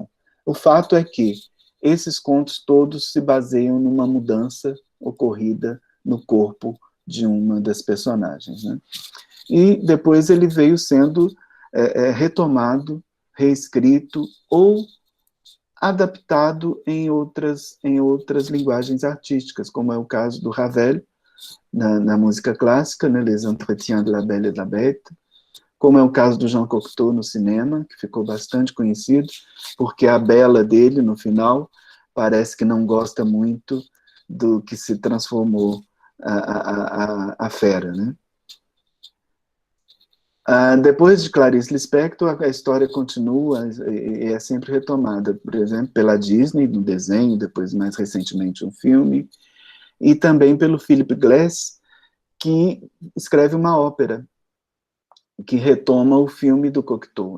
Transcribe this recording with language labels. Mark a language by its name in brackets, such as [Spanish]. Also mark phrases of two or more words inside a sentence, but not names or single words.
[Portuguese] O fato é que esses contos todos se baseiam numa mudança ocorrida no corpo de uma das personagens, né? E depois ele veio sendo retomado, reescrito ou adaptado em outras linguagens artísticas, como é o caso do Ravel, na música clássica, né, Les Entretiens de la Belle et de la Bête, como é o caso do Jean Cocteau no cinema, que ficou bastante conhecido, porque a Bela dele, no final, parece que não gosta muito do que se transformou a fera, né? Depois de Clarice Lispector, a história continua e é sempre retomada, por exemplo, pela Disney, no desenho, depois mais recentemente um filme, e também pelo Philip Glass, que escreve uma ópera, que retoma o filme do Cocteau.